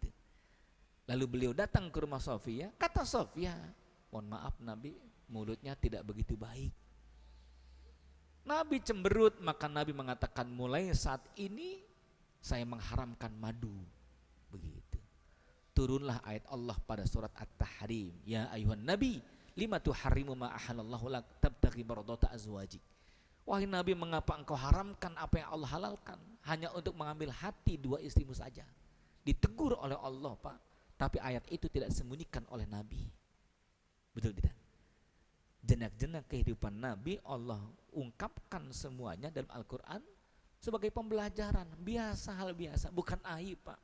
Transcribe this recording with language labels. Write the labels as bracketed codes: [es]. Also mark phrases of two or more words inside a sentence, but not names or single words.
[id] Lalu beliau datang ke rumah Sofia, kata Sofia, mohon maaf Nabi, mulutnya tidak begitu baik. Nabi cemberut, maka Nabi mengatakan, mulai saat ini saya mengharamkan madu, begitu. Turunlah ayat Allah pada surat At-Tahrim, [ar] يا أيها النبي لم تحرم ما أحل الله لك تبتغي مرضات أزواجك. [id] Wahai Nabi, mengapa engkau haramkan apa yang Allah halalkan hanya untuk mengambil hati dua istrimu saja? Ditegur oleh Allah, Pak, tapi ayat itu tidak disembunyikan oleh Nabi. Betul tidak? Jenak-jenak kehidupan Nabi Allah ungkapkan semuanya dalam Al-Quran sebagai pembelajaran, biasa, hal biasa, bukan aib, Pak.